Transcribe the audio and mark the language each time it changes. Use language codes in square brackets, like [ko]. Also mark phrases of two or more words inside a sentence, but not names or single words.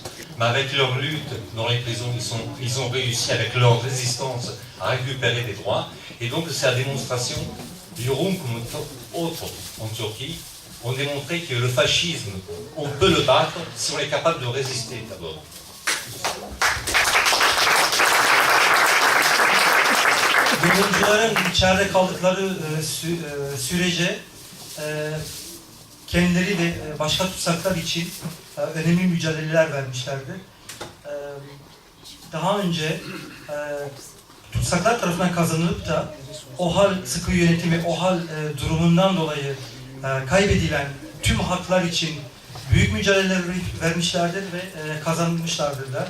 [fr] Mais avec leur lutte dans les prisons, ils ont réussi avec leur résistance à récupérer des droits. Et donc c'est la démonstration Yorum comme autres en Turquie ont démontré que le fascisme, on peut le battre si on est capable de résister d'abord. [tr] Yorumcuların içeride kaldıkları sürece kendileri ve başka tutsaklar için önemli mücadeleler vermişlerdir. Daha önce tutsaklar tarafından kazanılıp da OHAL sıkı yönetimi, OHAL durumundan dolayı kaybedilen tüm haklar için büyük mücadeleler vermişlerdir ve kazanmışlardır da.